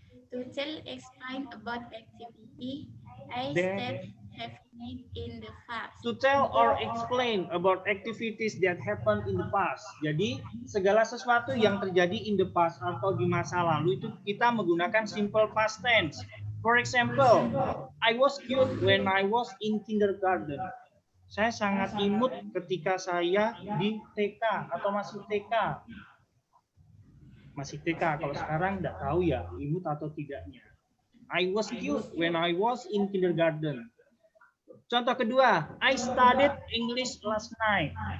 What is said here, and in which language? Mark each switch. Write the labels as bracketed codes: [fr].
[en] To tell, explain about activity I have made in the past. To tell or explain about activities that happened in the past. [id] Jadi, segala sesuatu yang terjadi [en] in the past [id] atau di masa lalu itu kita menggunakan simple past tense. For example, I was cute when I was in kindergarten. Saya sangat imut ketika saya di TK atau masih TK. Masih TK, kalau sekarang nggak tahu ya, imut atau tidaknya. [en] I was cute when I was in kindergarten. [id] Contoh kedua, [en] I studied English last night.